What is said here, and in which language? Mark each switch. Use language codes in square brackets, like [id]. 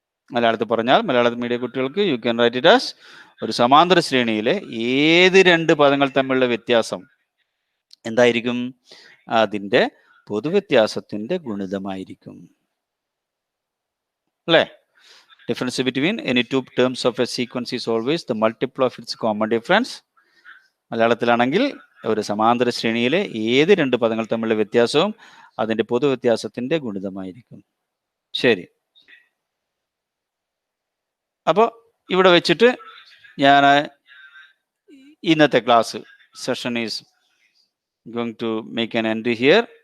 [ml] മലയാളത്തിൽ പറഞ്ഞാൽ, മലയാള മീഡിയ കുട്ടികൾക്ക് [en] you can write it as, [ml] ഒരു സമാന്തര ശ്രേണിയിലെ ഏത് രണ്ട് പദങ്ങൾ തമ്മിലുള്ള വ്യത്യാസം എന്തായിരിക്കും? അതിൻ്റെ പൊതുവ്യത്യാസത്തിന്റെ ഗുണിതമായിരിക്കും അല്ലേ? [en] Difference between any two terms of a sequence is always the multiple of its common difference. [ml] മലയാളത്തിലാണെങ്കിൽ ഒരു സമാന്തര ശ്രേണിയിലെ ഏത് രണ്ട് പദങ്ങൾ തമ്മിലുള്ള വ്യത്യാസവും അതിന്റെ പൊതുവ്യത്യാസത്തിന്റെ ഗുണിതമായിരിക്കും. ശരി, അപ്പോൾ ഇവിടെ വെച്ചിട്ട് ഞാൻ ഇന്നത്തെ class [en] Session is going to make an entry here.